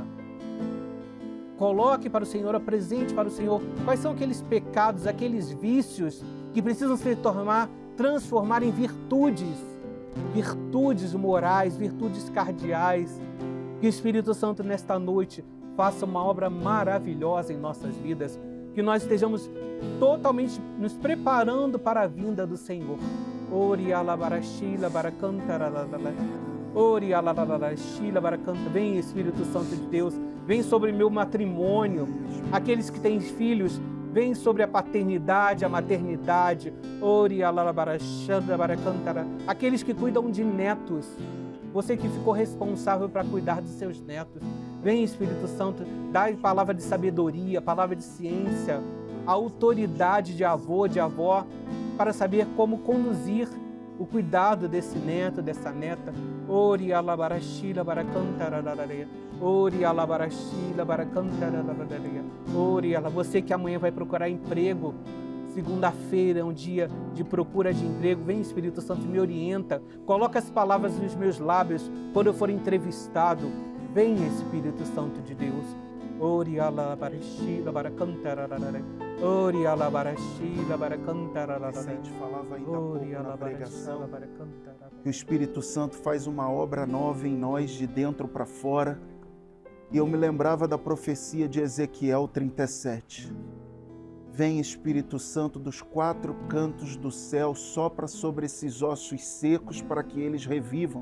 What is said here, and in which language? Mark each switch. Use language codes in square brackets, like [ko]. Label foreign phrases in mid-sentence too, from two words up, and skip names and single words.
[pt] Coloque para o Senhor, apresente para o Senhor quais são aqueles pecados, aqueles vícios que precisam se transformar em virtudes morais, virtudes cardeais. Que o Espírito Santo nesta noite faça uma obra maravilhosa em nossas vidas, que nós estejamos totalmente nos preparando para a vinda do Senhor. Ori alabarashila baracantaralala. Ori alabarashila baracanta. Vem, Espírito Santo de Deus, vem sobre meu matrimônio. Aqueles que têm filhos, vem sobre a paternidade, a maternidade. Ori alabarashila baracantara. Aqueles que cuidam de netos. Você que ficou responsável para cuidar dos seus netos. Vem, Espírito Santo, dá palavra de sabedoria, palavra de ciência, a autoridade de avô, de avó, para saber como conduzir o cuidado desse neto, dessa neta. Ori alabarashila baracantararararia. Ori alabarashila baracantararararia. Ori ala. Você que amanhã vai procurar emprego, segunda-feira é um dia de procura de emprego. Vem, Espírito Santo, me orienta. Coloca as palavras nos meus lábios quando eu for entrevistado. Vem, Espírito Santo de Deus. Ori alabarashila baracantararararia. Ori alabarashila baracantararararia. Vicente falava ainda há pouco na pregação que o Espírito Santo faz uma obra nova em nós de dentro para fora. E eu me lembrava da profecia de Ezequiel 37. Vem, Espírito Santo, dos 4 cantos do céu, sopra sobre esses ossos secos para que eles revivam.